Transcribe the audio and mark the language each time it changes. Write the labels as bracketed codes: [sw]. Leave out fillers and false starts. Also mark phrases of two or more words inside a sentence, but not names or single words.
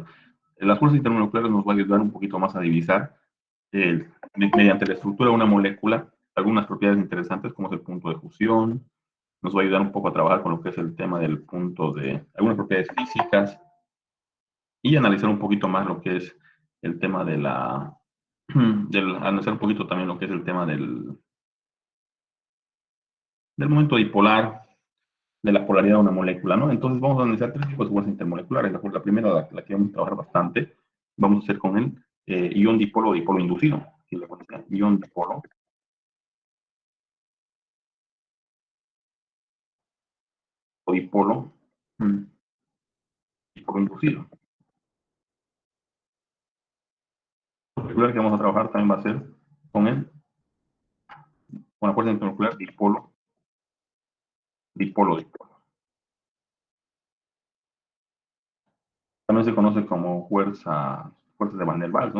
[es] Las fuerzas intermoleculares nos van a ayudar un poquito más a divisar mediante la estructura de una molécula algunas propiedades interesantes como es el punto de fusión, nos va a ayudar un poco a trabajar con lo que es el tema del punto de algunas propiedades físicas y analizar un poquito más lo que es el tema analizar un poquito también lo que es el tema del momento dipolar, de la polaridad de una molécula, ¿no? Entonces vamos a analizar tres tipos de fuerzas intermoleculares. La primera, la que vamos a trabajar bastante, vamos a hacer con el ion dipolo o dipolo inducido. Si le conocen, ion dipolo o dipolo inducido. La molecular que vamos a trabajar también va a ser con la fuerza intermolecular dipolo. También se conoce como fuerzas de Van der Waals, ¿no?